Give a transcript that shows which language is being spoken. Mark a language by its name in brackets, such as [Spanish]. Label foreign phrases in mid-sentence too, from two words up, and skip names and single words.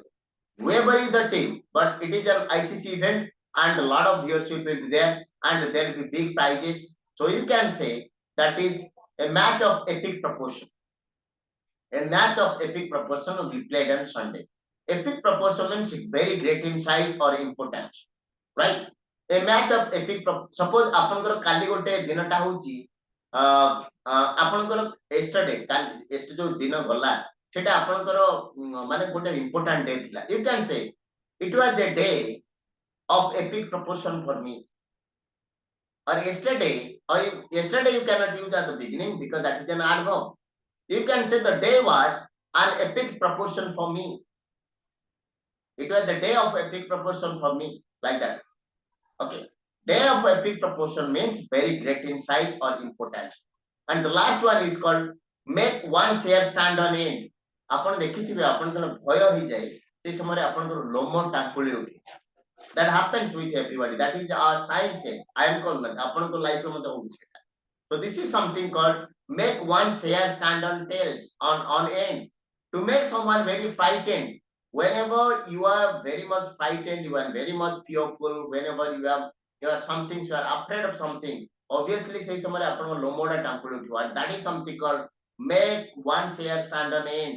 [English] Whoever is the team, but it is an ICC event, and a lot of viewership will be there, and there will be big prizes. So you can say that is a match of epic proportion. A match of epic proportion will be played on Sunday. Epic proportion means very great in size or importance, right? A match of epic suppose [Odia] ଆପଣଙ୍କର କାଲି ଗୋଟେ ଦିନଟା ହଉଛି ଆପଣଙ୍କର yesterday କାଲି ଯୋଉ ଦିନ ଗଲା ସେଟା ଆପଣଙ୍କର ମାନେ ଗୋଟେ [English] important day [Odia] ଥିଲା. [English] You can say it was a day of epic proportion for me. Or yesterday you cannot use at the beginning because that is an adverb. You can say the day was an epic proportion for me. It was the day of epic proportion for me, like that. Okay. Day of epic proportion means very great in size or importance. And the last one is called make one's hair stand on end. [Odia] ଆପଣ ଦେଖିଥିବେ ଆପଣଙ୍କର ଭୟ ହେଇଯାଏ ସେ ସମୟରେ ଆପଣଙ୍କର ଲୋମ ଟାଙ୍କୁଳି ଉଠେ. [English] That happens with everybody. That is our science. I am called [Odia] ଆପଣଙ୍କ ଲାଇଫ୍ ରେ ମଧ୍ୟ ହଉଛି. [English] So this is something called make one's hair stand on tails, on ends. To make someone very frightened. Whenever you are very much frightened, you are very much fearful, whenever you are something, you are afraid of something, obviously say somebody upon lomoda temple, that is something called make one's hair stand on end.